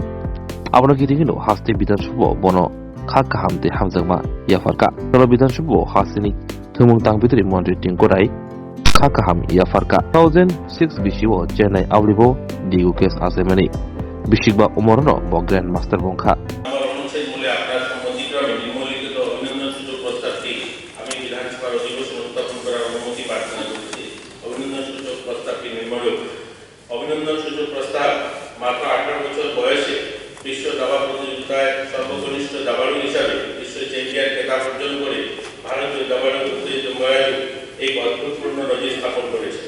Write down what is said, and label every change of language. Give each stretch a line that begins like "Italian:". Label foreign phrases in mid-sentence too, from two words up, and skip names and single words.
Kok Borok: Abano Kitingino Haste Bidanshubo Bono Khakahamte Hamzagma Yafarka Tolo Bidanshubo Hasini Tumung tang bitri monri tingkorai khakaham ya farka 2006 bishiwo Chennai awlibo digu kes asemani bishigba umorno bo
English: grand master
Kok Borok: bongkha
Bangla: আমার অনুচ্ছেদ মূলে আপনার সম্মতিক্রমে নিম্নলিখিত অভিনন্দন সূচক প্রস্তাবটি আমি বিধানসভার অধিবেশন উত্থাপন করার অনুমতি প্রার্থনা করছি। অভিনন্দন সূচক প্রস্তাবটি নিম্নরূপ। অভিনন্দন সূচক প্রস্তাব মাত্র 18 বছর বয়সে বিশ্ব দাবা প্রতিযোগিতায় সর্বকনিষ্ঠ দাবাড়ু হিসাবে বিশ্ব চ্যাম্পিয়ন খেতাব অর্জন করে ভারতীয় দাবাড়ু উত্তেজিত ময়াজু এই অদ্ভুতপূর্ণ নজির স্থাপন করেছে।